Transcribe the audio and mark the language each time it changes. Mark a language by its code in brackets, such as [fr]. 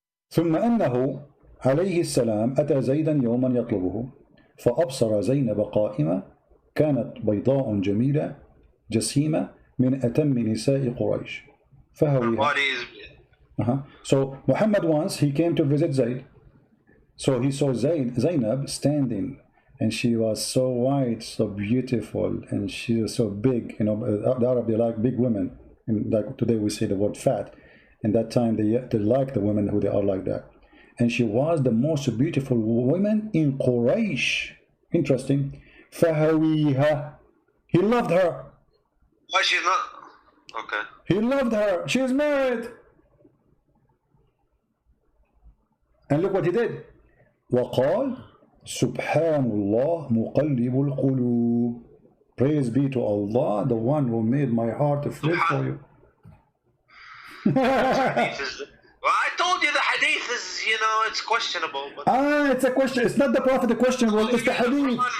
[ar] ثم أنه عليه السلام أتى زيدا يوما يطلبه فأبصر زينب قائمة كانت بيضاء جميلة جسيمة من أتم نساء قريش فهويها. [en] So Muhammad once he came to visit Zayd. So he saw Zainab standing, and she was so white, so beautiful, and she was so big. The Arab, they like big women. And like today we say the word fat. In that time they like the women who they are like that. And she was the most beautiful woman in Quraysh. Interesting. فهويها. He loved her. Why she's not? Okay. He loved her. She is married. And look what he did. [ar] وقال سبحان الله مقلب القلوب. [en] Praise be to Allah, the one who made my heart flip for you. Well, I told you the hadith is, you know, it's questionable. But it's a question. It's not the Prophet the question. Well, it's the hadith.